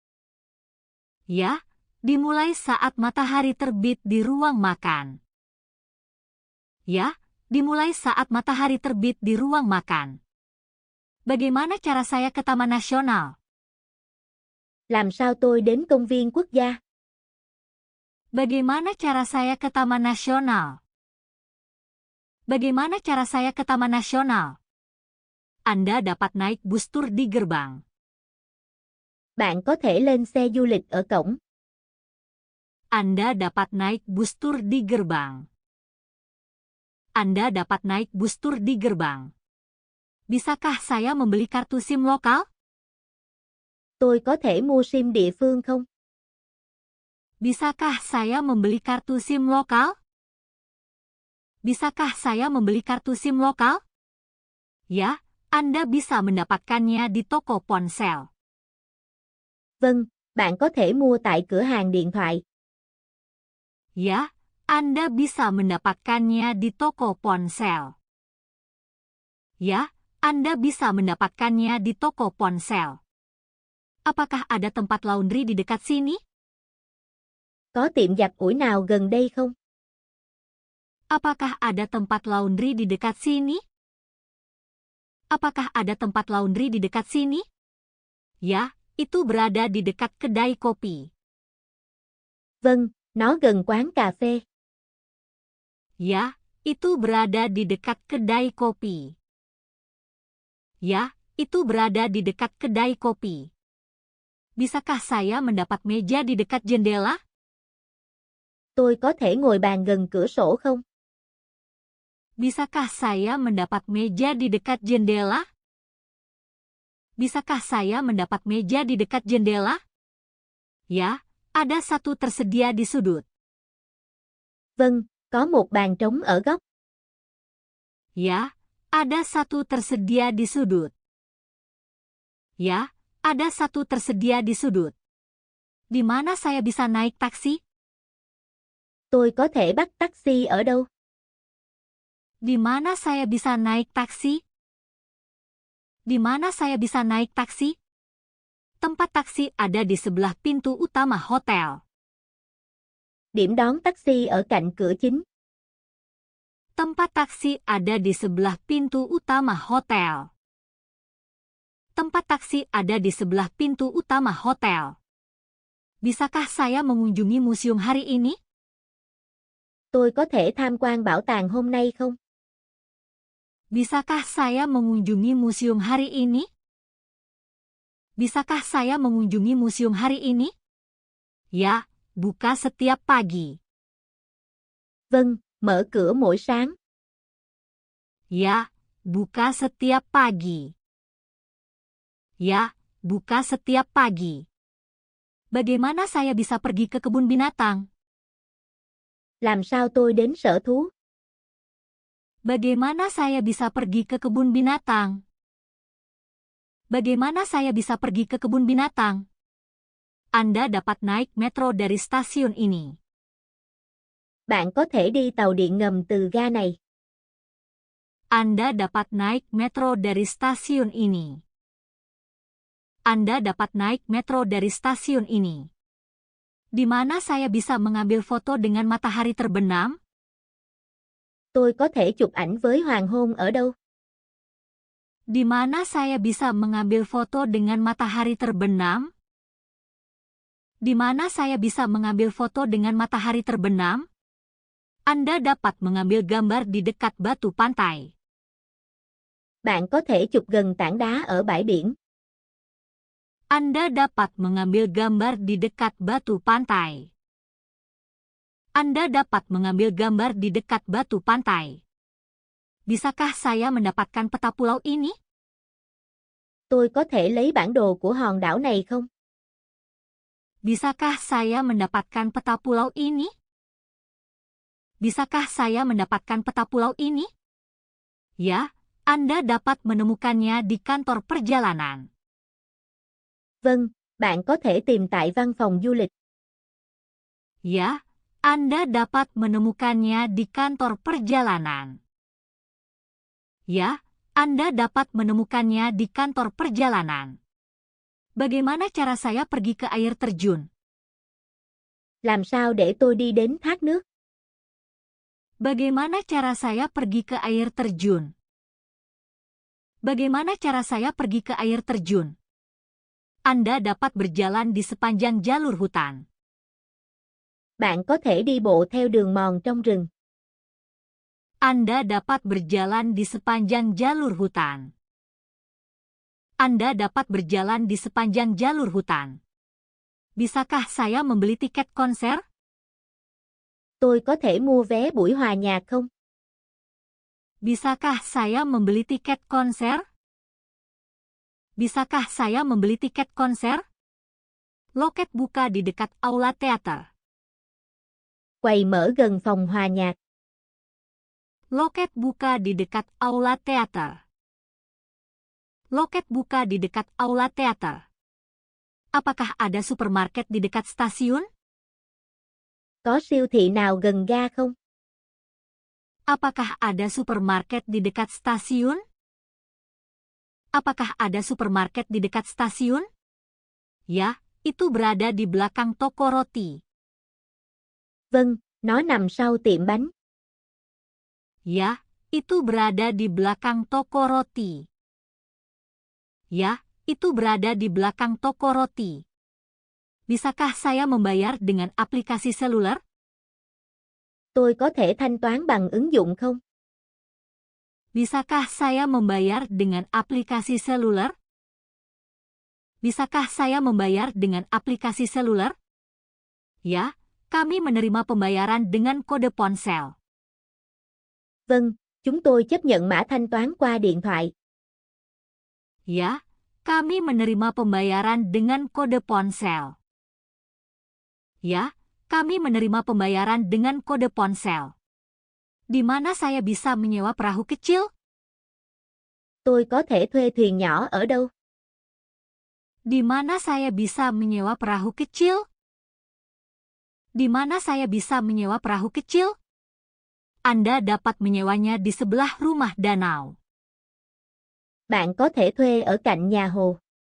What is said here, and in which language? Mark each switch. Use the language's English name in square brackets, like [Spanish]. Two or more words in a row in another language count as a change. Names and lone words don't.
[Indonesian] Ya, dimulai saat matahari terbit di ruang makan. Ya, dimulai saat matahari terbit di ruang makan. Bagaimana cara saya ke Taman Nasional? [Vietnamese] Làm sao tôi đến công viên quốc gia? [Indonesian] Bagaimana cara saya ke Taman Nasional? Bagaimana cara saya ke Taman Nasional? Anda dapat naik bus tur di gerbang. [Vietnamese] Bạn có thể lên xe du lịch ở cổng. [Indonesian] Anda dapat naik bus tur di gerbang. Anda dapat naik bus tur di gerbang. Bisakah saya membeli kartu SIM lokal? [Vietnamese] Tôi có thể mua SIM địa phương không? [Indonesian] Bisakah saya membeli kartu SIM lokal? Bisakah saya membeli kartu SIM lokal? Ya, Anda bisa mendapatkannya di toko ponsel. [Vietnamese] Vâng, bạn có thể mua tại cửa hàng điện thoại. [Indonesian] Ya, Anda bisa mendapatkannya di toko ponsel. Ya, Anda bisa mendapatkannya di toko ponsel. Apakah ada tempat laundry di dekat sini? [Vietnamese] Có tiệm giặt ủi nào gần đây không? [Indonesian] Apakah ada tempat laundry di dekat sini? Apakah ada tempat laundry di dekat sini? Ya, itu berada di dekat kedai kopi. [Vietnamese] Vâng, nó gần quán cà phê. [Indonesian] Ya, itu berada di dekat kedai kopi. Ya, itu berada di dekat kedai kopi. Bisakah saya mendapat meja di dekat jendela? [Vietnamese] Tôi có thể ngồi bàn gần cửa sổ không? [Indonesian] Bisakah saya mendapat meja di dekat jendela? Bisakah saya mendapat meja di dekat jendela? Ya, ada satu tersedia di sudut. [Vietnamese] Vâng, có một bàn trống ở góc. [Indonesian] Ya, ada satu tersedia di sudut. Ya, ada satu tersedia di sudut. Di mana saya bisa naik taksi? [Vietnamese] Tôi có thể bắt taxi ở đâu? [Indonesian] Di mana saya bisa naik taksi? Di mana saya bisa naik taksi? Tempat taksi ada di sebelah pintu utama hotel. [Vietnamese] Điểm đón taxi ở cạnh cửa chính. [Indonesian] Tempat taksi ada di sebelah pintu utama hotel. Tempat taksi ada di sebelah pintu utama hotel. Bisakah saya mengunjungi museum hari ini? [Vietnamese] Tôi có thể tham quan bảo tàng hôm nay không? [Indonesian] Bisakah saya mengunjungi museum hari ini? Bisakah saya mengunjungi museum hari ini? Ya, buka setiap pagi. [Vietnamese] Vâng, mở cửa mỗi sáng. [Indonesian] Ya, buka setiap pagi. Ya, buka setiap pagi. Bagaimana saya bisa pergi ke kebun binatang? [Vietnamese] Làm sao tôi đến sở thú? [Indonesian] Bagaimana saya bisa pergi ke kebun binatang? Bagaimana saya bisa pergi ke kebun binatang? Anda dapat naik metro dari stasiun ini. [Vietnamese] Bạn có thể đi tàu điện ngầm từ ga này. [Indonesian] Anda dapat naik metro dari stasiun ini. Anda dapat naik metro dari stasiun ini. Di mana saya bisa mengambil foto dengan matahari terbenam? [Vietnamese] Tôi có thể chụp ảnh với hoàng hôn ở đâu? [Indonesian] Di mana saya bisa mengambil foto dengan matahari terbenam? Di mana saya bisa mengambil foto dengan matahari terbenam? Anda dapat mengambil gambar di dekat batu pantai. [Vietnamese] Bạn có thể chụp gần tảng đá ở bãi biển. [Indonesian] Anda dapat mengambil gambar di dekat batu pantai. Anda dapat mengambil gambar di dekat batu pantai. Bisakah saya mendapatkan peta pulau ini? [Vietnamese] Tôi có thể lấy bản đồ của hòn đảo này không? [Indonesian] Bisakah saya mendapatkan peta pulau ini? Bisakah saya mendapatkan peta pulau ini? Ya, Anda dapat menemukannya di kantor perjalanan. [Vietnamese] Vâng, bạn có thể tìm tại văn phòng du lịch. [Indonesian] Ya, Anda dapat menemukannya di kantor perjalanan. Ya, Anda dapat menemukannya di kantor perjalanan. Bagaimana cara saya pergi ke air terjun? [Vietnamese] Làm sao để tôi đi đến thác nước? [Indonesian] Bagaimana cara saya pergi ke air terjun? Bagaimana cara saya pergi ke air terjun? Anda dapat berjalan di sepanjang jalur hutan. [Vietnamese] Bạn có thể đi bộ theo đường mòn trong rừng. [Indonesian] Anda dapat berjalan di sepanjang jalur hutan. Anda dapat berjalan di sepanjang jalur hutan. Bisakah saya membeli tiket konser? [Vietnamese] Tôi có thể mua vé buổi hòa nhạc không? [Indonesian] Bisakah saya membeli tiket konser? Bisakah saya membeli tiket konser? Loket buka di dekat aula teater. [Vietnamese] Quầy mở gần phòng hòa nhạc. [Indonesian] Loket buka di dekat aula teater. Loket buka di dekat aula teater. Apakah ada supermarket di dekat stasiun? [Vietnamese] Có siêu thị nào gần ga không? [Indonesian] Apakah ada supermarket di dekat stasiun? Apakah ada supermarket di dekat stasiun? Ya, itu berada di belakang toko roti. [Vietnamese] Vâng, nó nằm sau tiệm bánh. [Indonesian] Ya, itu berada di belakang toko roti. Ya, itu berada di belakang toko roti. Bisakah saya membayar dengan aplikasi seluler? [Vietnamese] Tôi có thể thanh toán bằng ứng dụng không? [Indonesian] Bisakah saya membayar dengan aplikasi seluler? Bisakah saya membayar dengan aplikasi seluler? Ya, kami menerima pembayaran dengan kode ponsel. [Vietnamese] Vâng, chúng tôi chấp nhận mã thanh toán qua điện thoại. [Indonesian] Ya, kami menerima pembayaran dengan kode ponsel. Ya, kami menerima pembayaran dengan kode ponsel. Di mana saya bisa menyewa perahu kecil? [Vietnamese] Tôi có thể thuê thuyền nhỏ ở đâu? [Indonesian] Di mana saya bisa menyewa perahu kecil? Di mana saya bisa menyewa perahu kecil? Anda dapat menyewanya di sebelah rumah danau. [Vietnamese] Bạn có thể thuê ở cạnh nhà hồ.